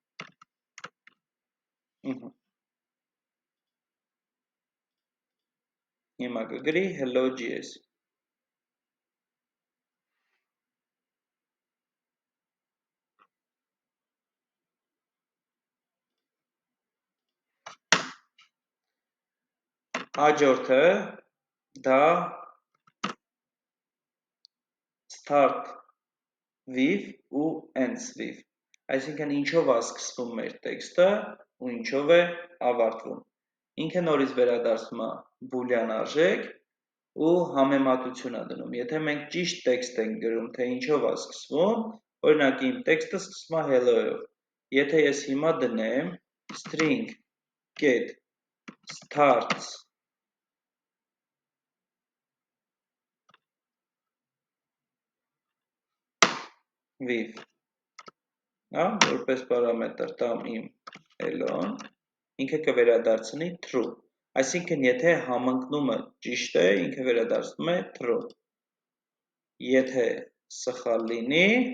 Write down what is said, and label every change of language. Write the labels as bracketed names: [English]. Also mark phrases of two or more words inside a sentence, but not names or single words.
[Armenian] Հիմա կգրի hello.js։ Հաջորդը դա [English] start with ու ends with, [Armenian] այսինքն ինչով է սկսվում մեր տեքստը ու ինչով է ավարտվում։ Ինքը նորից վերադարձնում է բուլյան արժեք ու համեմատություն է դնում։ Եթե մենք ճիշտ տեքստ ենք գրում, թե ինչով է սկսվում, օրինակ իմ տեքստը սկսվում է hello-ով։ Եթե ես հիմա դնեմ [English] string get starts with, [Armenian] որպես պարամետր տամ իմ hello-ն, ինքը կվերադարձնի true, այսինքն եթե համընկնումը ճիշտ է, ինքը վերադարձնում է true, եթե սխալ լինի,